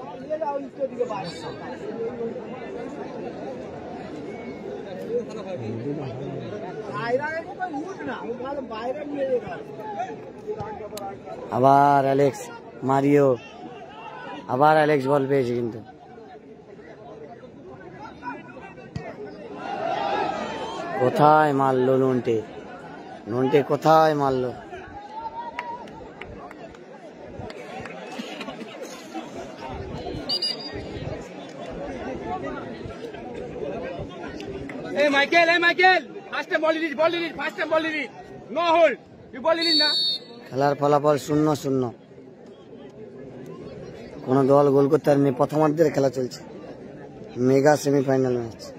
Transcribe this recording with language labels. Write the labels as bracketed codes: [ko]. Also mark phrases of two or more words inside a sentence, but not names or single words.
[bn] আবার অ্যালেক্স মারিও, আবার অ্যালেক্স বল পেয়েছে, কিন্তু কোথায় মারলো নন্টে কোথায় মারলো। [en] Hey Michael, first time ball release, no hold, you ball release na. [bn] খেলার ফলাফল 0-0, কোন দল গোল করতে পারেনি। প্রথমার্ধের খেলা চলছে, মেগা সেমিফাইনাল ম্যাচ।